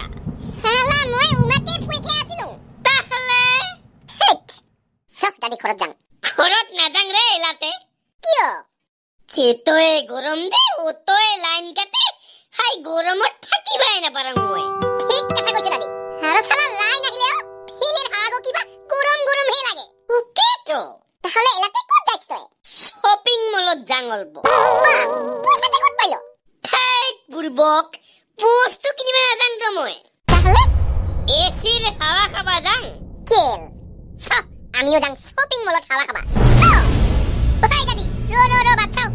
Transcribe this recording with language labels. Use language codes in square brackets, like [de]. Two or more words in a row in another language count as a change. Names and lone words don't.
[rkt] শালা মই উমাকে ফুইকে আছিলু তাহলে ঠিক সব দাদি খরচ যান খরচ না যাং রে এলাতে কিয় চেতয়ে গরম দে ওতয়ে লাইন কাটে হাই গরমত থাকিবাই না পারাং মই ঠিক কথা কইছ দাদি আর শালা লাইন আহিলেও ফিনের হাগো কিবা গরম গরম হে লাগে ওকে তো তাহলে এলাতে কত যাইছ তুই [en] shopping mall [rkt] যাং অল্প বাহ পয়সাতে কত পাইলো থাইত বুড়বক বস্তু কিনিবা নাজাং তো মই তাহলে এসির হাওয়া খাবা যাং কেল সব আমিও যাং [en] shopping mall [rkt] হাওয়া খাবা সব ওই দাদি রো